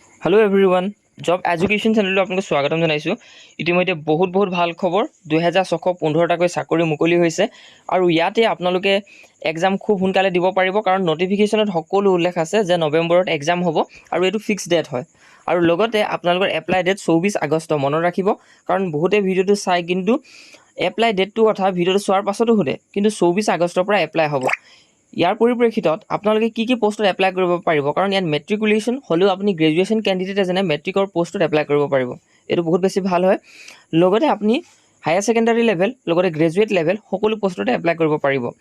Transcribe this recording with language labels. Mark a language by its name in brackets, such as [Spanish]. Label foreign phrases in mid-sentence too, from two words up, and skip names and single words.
[English] hello everyone [Assamese] जब एजुकेशन चैनल [Hindi] आपको स्वागतम [Assamese] जनाइছো ইতিমধ্যে বহুত ভাল খবৰ 2615টাকৈ চাকৰি মুকলি হৈছে আৰু ইয়াতে আপোনালোকে এক্সাম খুব সোনকালে দিব পাৰিব কাৰণ নোটিফিকেশনত সকলো উল্লেখ আছে যে নৱেম্বৰত এক্সাম হ'ব আৰু এটো [English] fix date [Assamese] হয় আৰু লগতে আপোনালোকৰ [English] apply date [Assamese] 24 আগষ্ট মনত ৰাখিব কাৰণ বহুতে ভিডিওটো চাই কিন্তু এপ্লাই ডেটটো কথা ভিডিওটো চোৱাৰ পাছতো হতে কিন্তু 24 আগষ্টৰ পৰা এপ্লাই হ'ব ইয়াৰ পৰিপ্ৰেক্ষিতত আপোনালোকে কি পোষ্টত এপ্লাই কৰিব পাৰিব কাৰণ ইয়াত মেট্ৰিকুলেশ্যন হলেও আপুনি [English] graduation candidate [Assamese] এজনে মেট্ৰিকৰ পোষ্টত এপ্লাই কৰিব পাৰিব এটো বহুত বেছি ভাল হয় লগতে আপুনি [English] higher secondary level [Assamese] লগতে [English] graduate level [Assamese] সকলো পোষ্টতে এপ্লাই কৰিব পাৰিব